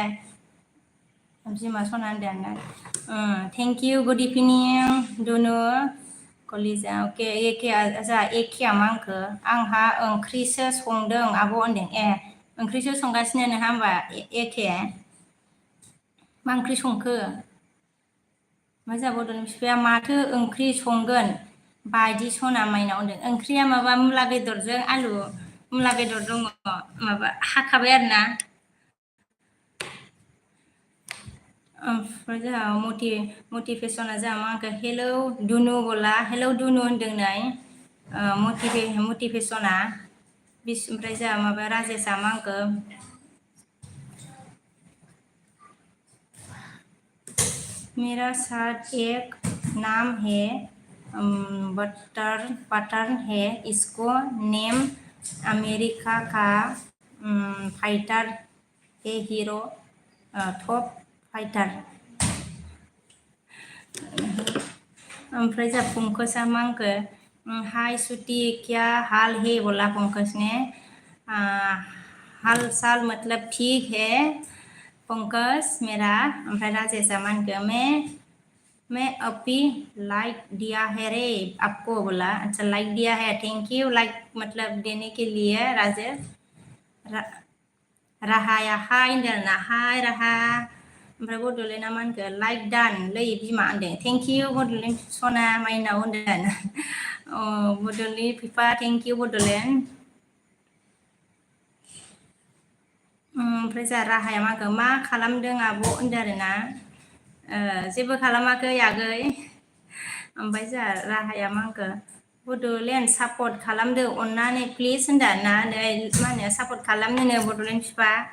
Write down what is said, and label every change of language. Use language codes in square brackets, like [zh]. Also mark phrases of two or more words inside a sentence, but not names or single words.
[brx] बिमा सना होनदों आरोना [en] thank you good evening [brx] दुनु कलिजा अके एखेया जोंहा एखेया मा होनखो आंहा ओंख्रिसो संदों आब' होनदों ओंख्रिसो संगासिनो नोंहा होमबा एखे मा ओंख्रि संखो मा जोंहा बड'लेण्ड बिफाया माथो ओंख्रि संगोन बायदि सना माइनाव होनदों ओंख्रिया माबा मुला बेदरजों आलु मुला बेदर दङ माबा हाखाबाय आरोना ओमफ्राय जोंहा मटिभेसना जोंहा मा होनखो हेलौ दुनु बोला हेलौ दुनु होनदों नै मटिभेसना ओमफ्राय जोंहा माबा राजेशआ मा होनखो [hi] मेरा साथ एक नाम है बटर है इसको नेम अमेरिका का फाइटर है हीरो टॉप फाइटर [brx] ओमफ्राय जोंहा पंकजआ मा होनखो [hi] हाय सुति क्या हाल है बोला पंकज ने हाल साल मतलब ठीक है पंकज मेरा [brx] ओमफ्राय राजेशआ मा होनखो [hi] मैं अभी लाइक दिया है रे आपको बोला अच्छा लाइक दिया है [en] thank you [hi] लाइक मतलब देने के लिए राजेश [brx] राहाया हाय होनदों आरोना हाय राहा ओमफ्राय बड'लेण्डआ मा होनखो लाइक दान लै बिमा होनदों [en] thank you [brx] बड'लेण्ड सना माइनाव होनदों बड'लेण्ड फिफा [en] thank you [brx] बड'लेण्ड ओमफ्राय जोंहा राहाया मा होनखो मा खालामदों आब' होनदों आरोना जेबो खालामाखै आगै ओमफ्राय जोंहा राहाया मा होनखो बड'लेण्ड सापर्ट खालामदो अननानै प्लिज होनदा ना मा होनो सापर्ट खालामनोनो बड'लेण्ड फिफा